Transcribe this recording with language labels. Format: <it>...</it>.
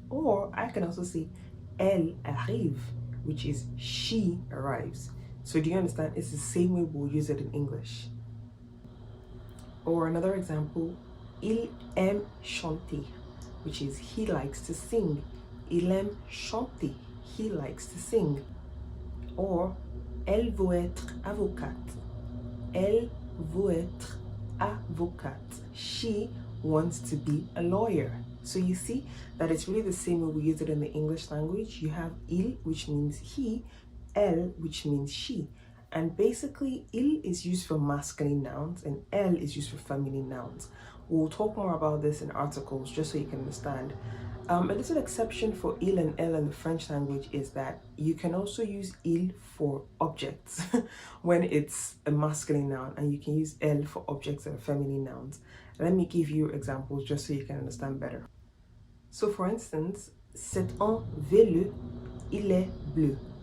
<en>Or I can also say</en> <fr>elle arrive,</fr> <en>which is she arrives. So do you understand? It's the same way we'll use it in English. Or another example,</en> <fr>Il aime chanter,</fr> <en>which is he likes to sing.</en> <fr>Il aime chanter,</fr> <en>he likes to sing.</en> <fr>Or, elle veut être avocate. Elle veut être avocate.</fr> <en>She wants to be a lawyer. So you see that it's really the same way we use it in the English language. You have il, which means he, elle, which means she. And basically, il is used for masculine nouns and elle is used for feminine nouns. We'll talk more about this in articles just so you can understand. A little exception for il and elle in the French language is that you can also use il for objects when it's a masculine noun, and you can use elle for objects that are feminine nouns. Let me give you examples just so you can understand better. So for instance,</en> <fr>c'est un vélo, il est bleu.</fr>